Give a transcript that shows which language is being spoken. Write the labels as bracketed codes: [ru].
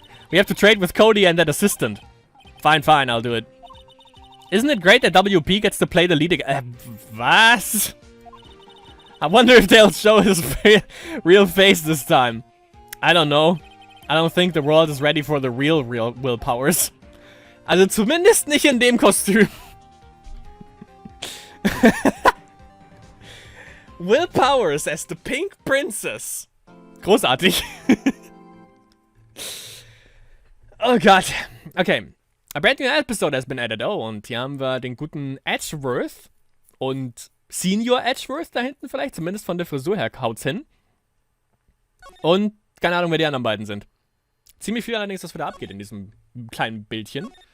[en] We have to trade with Cody and that assistant. Fine, fine, I'll do it. Isn't it great that WP gets to play the lead again? Was? I wonder if they'll show his real face this time. I don't know. I don't think the world is ready for the real Will Powers. [de] Also zumindest nicht in dem Kostüm. [en] Will Powers as the Pink Princess. Großartig. [de] Oh Gott. [en] Okay. A brand new episode has been added. [de] Oh, und hier haben wir den guten Edgeworth. Und Senior Edgeworth da hinten vielleicht. Zumindest von der Frisur her haut's hin. Und keine Ahnung, wer die anderen beiden sind. Ziemlich viel allerdings, was wieder abgeht in diesem kleinen Bildchen.